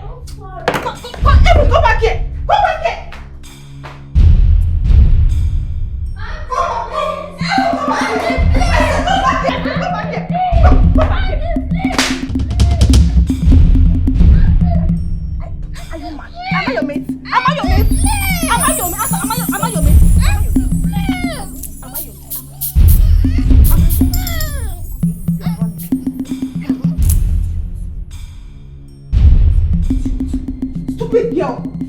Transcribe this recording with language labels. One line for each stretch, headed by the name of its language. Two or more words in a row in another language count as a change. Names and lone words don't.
English: Evan, come back here. Come back here. Are you mad? Am I your mate? Am I your mate? Am I your mate? Am I your mate? Am I your mate? Stupid girl!